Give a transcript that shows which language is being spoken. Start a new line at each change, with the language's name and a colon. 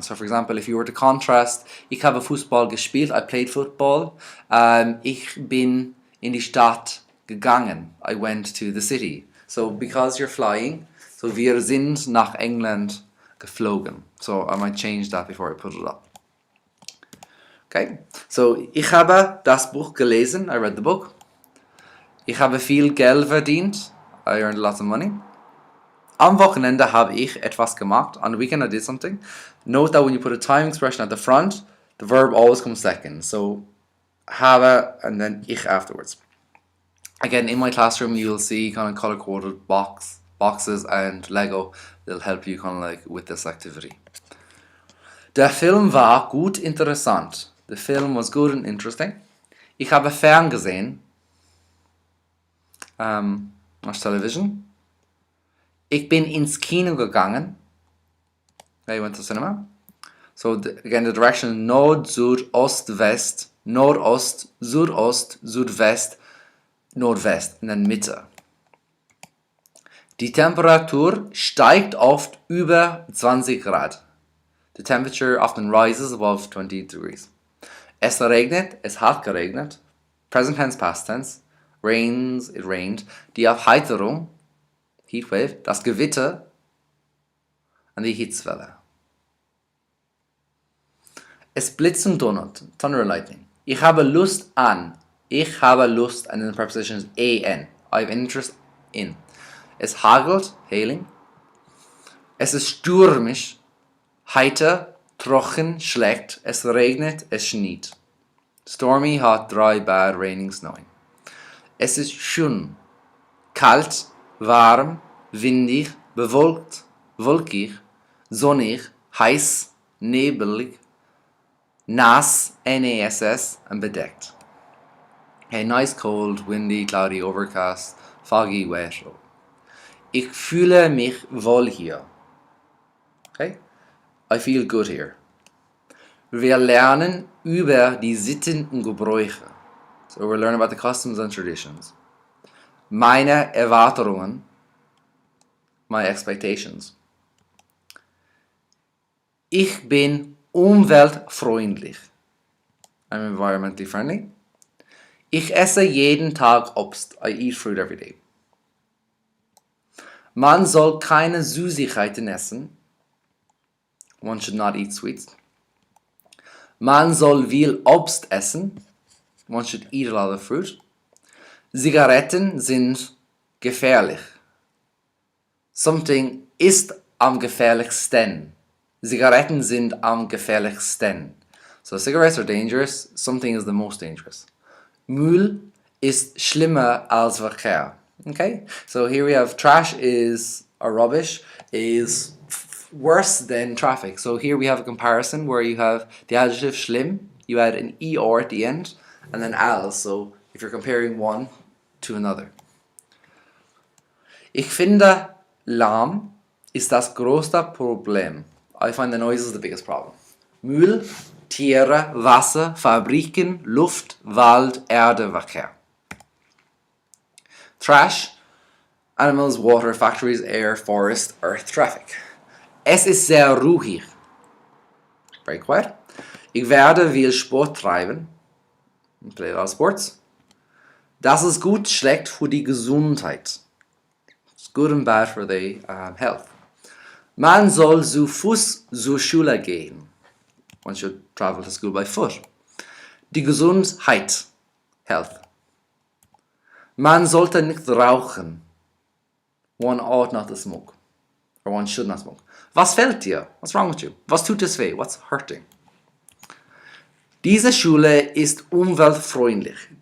English: So for example, if you were to contrast,
German: ich habe Fußball gespielt,
English: I played football.
German: Ich bin in die Stadt gegangen,
English: I went to the city. So because you're flying, so
German: wir sind nach England geflogen.
English: So I might change that before I put it up. Okay, so
German: ich habe das Buch gelesen,
English: I read the book.
German: Ich habe viel Geld verdient,
English: I earned lots of money.
German: Am Wochenende habe ich etwas gemacht.
English: On the weekend I did something. Note that when you put a time expression at the front, the verb always comes second. So habe and then ich afterwards. Again, in my classroom you'll see kind of color-coded boxes and Lego. They'll help you kind of like with this activity.
German: Der Film war gut interessant.
English: The film was good and interesting.
German: Ich habe ferngesehen.
English: Watch television.
German: Ich bin ins Kino gegangen.
English: I went to cinema. So again, the direction
German: Nord, Süd, Ost, West, Nordost, Südost, Südwest, Nordwest und dann Mitte. Die Temperatur steigt oft über 20 Grad.
English: The temperature often rises above 20 degrees.
German: Es regnet, es hat geregnet.
English: Present tense, past tense. Rains, it rained.
German: Die Aufheiterung, heat wave, das Gewitter und die Hitzwelle. Es blitzt und donnert,
English: thunder and lightning.
German: Ich habe Lust an. Ich habe Lust,
English: and then the preposition is an. I have interest in.
German: Es hagelt, hailing. Es ist stürmisch, heiter, trocken, schlecht. Es regnet, es schneit.
English: Stormy, hot, dry, bad, raining, snowing.
German: Es ist schön, kalt, warm, windig, bewölkt, wolkig, sonnig, heiß, nebelig, nass, NASS, und bedeckt.
English: Okay, nice, cold, windy, cloudy, overcast, foggy, wet.
German: Ich fühle mich wohl hier. Okay?
English: I feel good here.
German: Wir lernen über die Sitten und Gebräuche.
English: So we're learning about the customs and traditions.
German: Meine Erwartungen.
English: My expectations.
German: Ich bin umweltfreundlich.
English: I'm environmentally friendly.
German: Ich esse jeden Tag Obst.
English: I eat fruit every day.
German: Man soll keine Süßigkeiten essen.
English: One should not eat sweets.
German: Man soll viel Obst essen.
English: One should eat a lot of fruit.
German: Zigaretten sind gefährlich. Something ist am gefährlichsten. Zigaretten sind am gefährlichsten.
English: So cigarettes are dangerous. Something is the most dangerous.
German: Müll ist schlimmer als Verkehr.
English: Okay, so here we have trash is, or rubbish, is worse than traffic. So here we have a comparison where you have the adjective schlimm, you add an er at the end, and then als, so if you're comparing one to another.
German: Ich finde lahm ist das größte Problem.
English: I find the noise is the biggest problem.
German: Müll, Tiere, Wasser, Fabriken, Luft, Wald, Erde, Verkehr.
English: Trash, animals, water, factories, air, forest, earth, traffic.
German: Es ist sehr ruhig.
English: Very quiet.
German: Ich werde viel Sport treiben.
English: Play a lot of sports.
German: Das ist gut, schlecht für die Gesundheit. It's good and bad for the health. Man soll zu Fuß zur Schule gehen. One should travel to school by foot. Die Gesundheit. Health. Man sollte nicht rauchen.
English: One ought not to smoke. Or one should not smoke.
German: Was fehlt dir?
English: What's wrong with you?
German: Was tut es weh?
English: What's hurting?
German: Diese Schule ist umweltfreundlich.